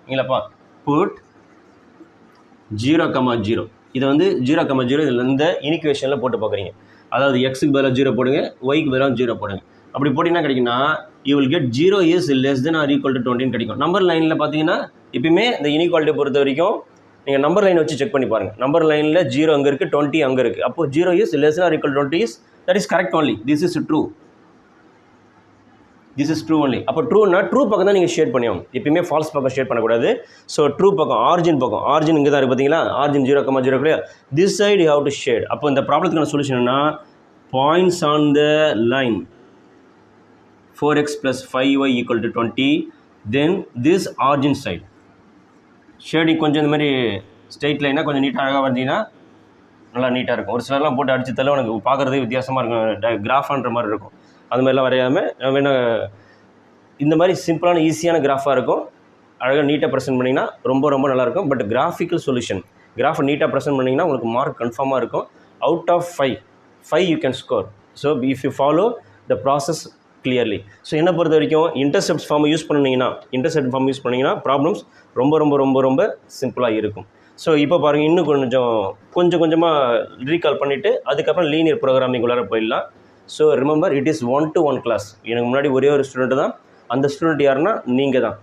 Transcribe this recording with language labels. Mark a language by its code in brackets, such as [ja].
[ta] இல்லைப்பா, புட் 0,0, இதை வந்து 0,0 இதில் இந்த இனிக்குவேஷனில் போட்டு பார்க்குறீங்க. அதாவது எக்ஸுக்கு பதிலாக 0 போடுங்க, ஒய்க்கு பதிலாக 0 போடுங்க. அப்படி போட்டிங்கன்னா கிடைக்குன்னா, [en] you will get 0 is less than or equal to 20 [ta] கிடைக்கும். நம்பர் லைனில் பார்த்தீங்கன்னா எப்பயுமே இந்த இனிக்வாலிட்டியை பொறுத்த வரைக்கும் நீங்கள் நம்பர் லைன் வச்சு செக் பண்ணி பாருங்கள். நம்பர் லைனில் 0 அங்கே இருக்குது, 20 அங்கே இருக்குது. [en] அப்போது 0 is less than or equal to 20 is, that is correct only. This is true. This is true only. [ta] அப்போ ட்ரூனா ட்ரூ பக்கம் தான் நீங்கள் ஷேட் பண்ணியாகும். எப்பயுமே ஃபால்ஸ் பக்கம் ஷேட் பண்ணக்கூடாது. ஸோ ட்ரூ பக்கம், ஆரிஜின் பக்கம், ஆரிஜின் இங்கே தான் இருக்குது பார்த்தீங்களா, ஆரிஜின் 0,0 இல்லையா, [en] This side you have to shade. [ta] அப்போ இந்த ப்ராப்ளத்துக்கான சொல்யூஷன் என்ன, [en] points on the line 4x + 5y = 20, then this origin side [ta] shading கொஞ்சம் இந்த மாதிரி ஸ்ட்ரெயிட் லைனாக கொஞ்சம் நீட்டாக அழகாக வந்தீங்கன்னா நல்லா நீட்டாக இருக்கும். ஒரு சிலர்லாம் போட்டு அடிச்சு தள்ள உனக்கு பார்க்குறதே வித்தியாசமாக இருக்கும், கிராஃபான்ற மாதிரி இருக்கும். அது மாதிரிலாம் வரையாமல் வேணால் இந்த மாதிரி சிம்பிளான ஈஸியான கிராஃபாக இருக்கும். அழகாக நீட்டாக ப்ரெசென்ட் பண்ணிங்கன்னா ரொம்ப ரொம்ப நல்லாயிருக்கும். பட் கிராஃபிக்கல் சொல்யூஷன், கிராஃபை நீட்டாக ப்ரெசென்ட் பண்ணிங்கன்னா உங்களுக்கு மார்க் கன்ஃபார்மாக இருக்கும். [en] Out of 5 you can score. So if you follow the process clearly. [ta] So என்னை பொறுத்த வரைக்கும் இன்டர்செப்ட் ஃபார்மை யூஸ் பண்ணிங்கன்னா ப்ராப்ளம்ஸ் ரொம்ப ரொம்ப ரொம்ப ரொம்ப சிம்பிளாக இருக்கும். ஸோ இப்போ பாருங்கள், இன்னும் கொஞ்சம் கொஞ்சமாக ரீகால் பண்ணிவிட்டு அதுக்கப்புறம் லீனியர் ப்ரோக்ராமிங் உள்ளார போயிடலாம். [en] So remember, it is 1-to-1 class. [ta] எனக்கு முன்னாடி ஒரே ஒரு ஸ்டூடெண்ட் தான், அந்த ஸ்டூடெண்ட் யாருன்னா நீங்கள் தான்.